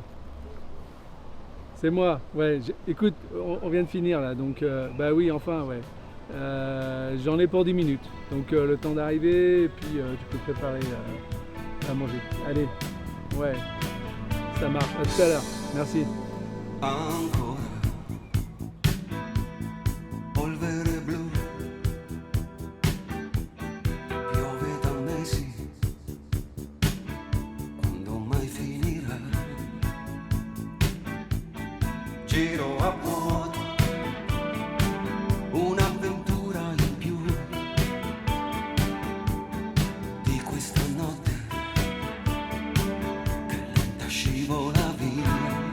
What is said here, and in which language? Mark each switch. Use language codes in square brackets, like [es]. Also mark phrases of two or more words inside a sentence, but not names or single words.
[fr] C'est moi, ouais. Écoute, on vient de finir là, donc bah oui, enfin, ouais. J'en ai pour 10 minutes, donc le temps d'arriver, et puis tu peux préparer à manger. Allez, ouais, ça marche. À tout à l'heure. Merci. [it] Ancora polvere blu, piove da mesi, quando mai finirà? Giro a vuoto, un'avventura in più di questa notte che lenta scivola via.